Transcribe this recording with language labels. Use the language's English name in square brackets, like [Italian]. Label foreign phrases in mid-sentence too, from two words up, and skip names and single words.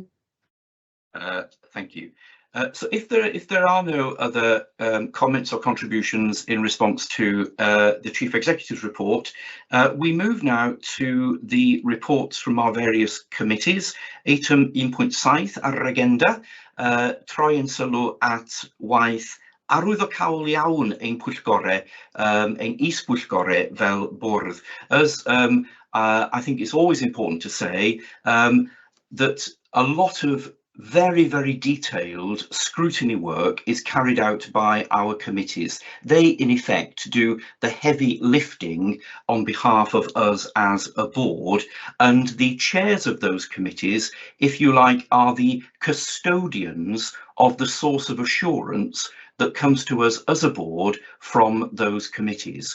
[English] Thank you. So if there are no other comments or contributions in response to the Chief Executive's report, we move now to the reports from our various committees. [Welsh] Item 1.7 ar yr agenda, troi yn sylw at waith arwyddocaol iawn ein pwyllgorau, ein is-pwyllgorau fel bwrdd. [English] As I think it's always important to say that a lot of very, very detailed scrutiny work is carried out by our committees. They, in effect, do the heavy lifting on behalf of us as a board, and the chairs of those committees, if you like, are the custodians of the source of assurance that comes to us as a board from those committees.